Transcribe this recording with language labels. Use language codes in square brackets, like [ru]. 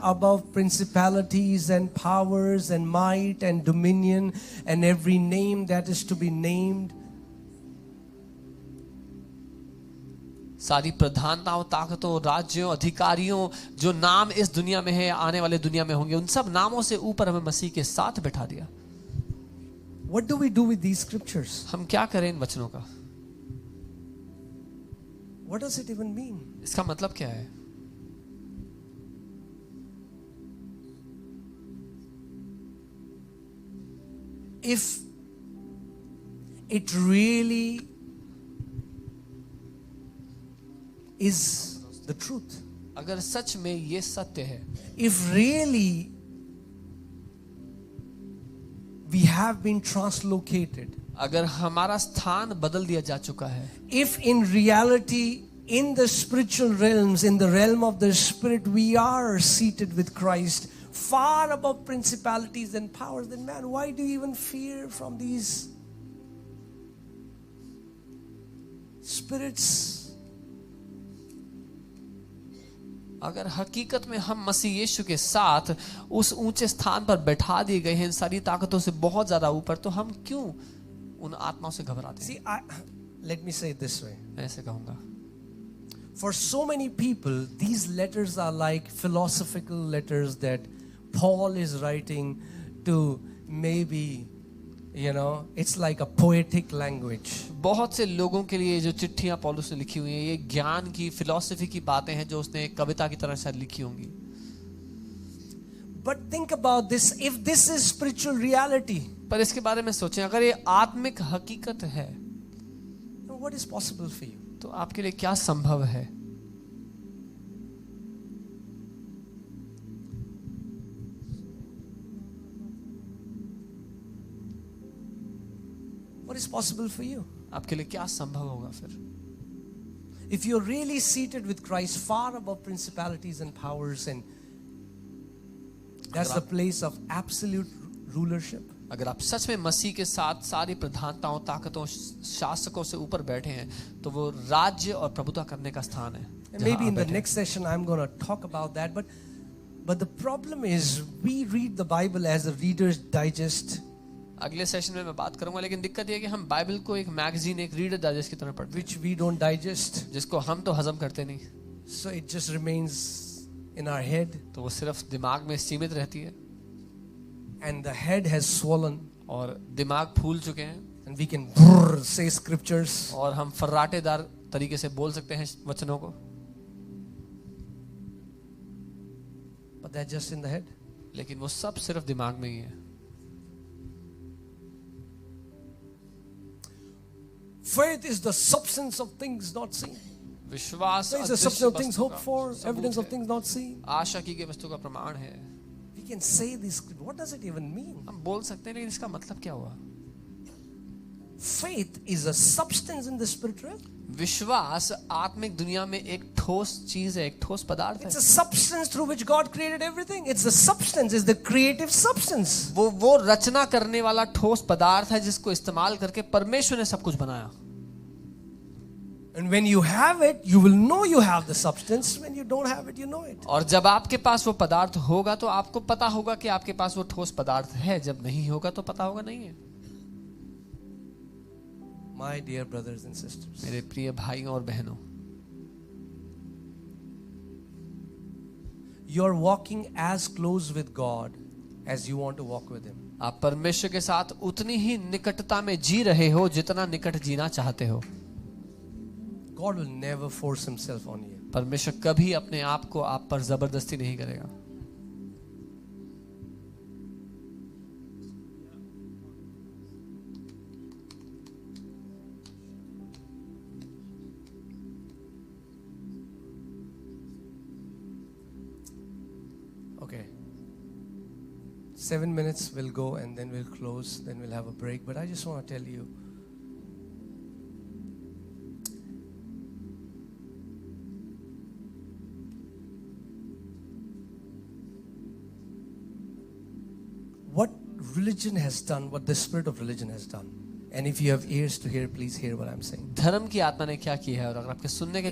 [en] above principalities and powers and might and dominion and every name that is to be named. [hi] सारी प्रधानताओं, ताकतों, राज्यों, अधिकारियों जो नाम इस दुनिया में है, आने वाले दुनिया में होंगे, उन सब नामों से ऊपर हमें मसीह के साथ बैठा दिया. [en] What do we do with these scriptures? [hi] हम क्या करें इन वचनों का? [en] What does it even mean? [hi] इसका मतलब क्या है? [en] If it really is the truth, [hi] अगर सच में ये सत्य है, [en] if really we have been translocated, [hi] अगर हमारा स्थान बदल दिया जा चुका है, [en] if in reality in the spiritual realms, in the realm of the spirit, we are seated with Christ far above principalities and powers, then man, why do you even fear from these spirits? [hi] अगर हकीकत में हम मसीह यीशु के साथ उस ऊंचे स्थान पर बैठा दिए गए हैं इन सारी ताकतों से बहुत ज्यादा ऊपर, तो हम क्यों उन आत्माओं से घबराते हैं? [en] See, let me say it this way. [hi] मैं ऐसे कहूंगा, [en] For so many people, these letters are like philosophical letters that Paul is writing to maybe, it's like a poetic language. [hi] बहुत से लोगों के लिए जो चिट्ठियां पौलुस ने लिखी हुई हैं, ये ज्ञान की, फिलॉसफी की बातें हैं जो उसने एक कविता की तरह शायद लिखी होंगी. [en] But think about this, if this is spiritual reality, [hi] पर इसके बारे में सोचें, अगर ये आत्मिक हकीकत है, [en] what is possible for you? [hi] तो आपके लिए क्या संभव है? [en] What is possible for you? [hi] आपके लिए क्या संभव होगा फिर? [en] If you're really seated with Christ far above principalities and powers, and that's the place of absolute rulership. [hi] अगर आप सच में मसीह के साथ सारी प्रधानताओं, ताकतों, शासकों से ऊपर बैठे हैं, तो वो राज्य और प्रभुता करने का स्थान है. [en] And maybe in the next session I'm going to talk about that, but the problem is we read the Bible as a Reader's Digest. [hi] अगले सेशन में मैं बात करूंगा, लेकिन दिक्कत ये है कि हम बाइबल को एक मैगजीन, एक रीडर डाइजेस्ट की तरह पढ़ते हैं, [en] which we don't digest. [hi] जिसको हम तो हजम करते नहीं. [en] So it just remains in our head. [hi] तो वो सिर्फ दिमाग में सीमित रहती है. [en] And the head has swollen. [hi] और दिमाग फूल चुके हैं. [en] And we can say scriptures. [hi] और हम फर्राटेदार तरीके से बोल सकते हैं वचनों को. [en] But that's just in the head. [hi] लेकिन वो सब सिर्फ दिमाग में ही है. [en] Faith is the substance of things not seen. [hi] विश्वास [en] Faith is the substance of things hoped for, evidence of things not seen. [hi] आशा की गई वस्तु का प्रमाण है. [en] We can say this. What does it even mean? [hi] हम बोल सकते हैं, लेकिन इसका मतलब क्या हुआ? [en] Faith is a substance in the spirit realm. [hi] विश्वास आत्मिक दुनिया में एक ठोस चीज है, एक ठोस पदार्थ है. [en] It's a substance through which God created everything. It's the substance, it's the creative substance. [hi] वो रचना करने वाला ठोस पदार्थ है जिसको इस्तेमाल करके परमेश्वर ने सब कुछ बनाया. [en] And when you have it, you will know you have the substance. When you don't have it, you know it. [hi] और जब आपके पास वो पदार्थ होगा तो आपको पता होगा कि आपके पास वो ठोस पदार्थ है. जब नहीं होगा तो पता होगा नहीं है. [en] My dear brothers and sisters, [hi] मेरे प्रिय भाइयों और बहनों, [en] you're walking as close with God as you want to walk with Him. [hi] आप परमेश्वर के साथ उतनी ही निकटता में जी रहे हो जितना निकट जीना चाहते हो. [en] God will never force Himself on you. [hi] परमेश्वर कभी अपने आप को आप पर जबरदस्ती नहीं करेगा. [en] Okay. 7 minutes will go and then we'll close, then we'll have a break. But I just want to tell you, what religion has done, what the spirit of religion has done. And if you have ears to hear, please hear what I'm saying. [hi] धर्म की आत्मा ने क्या किया है, और अगर आपके सुनने के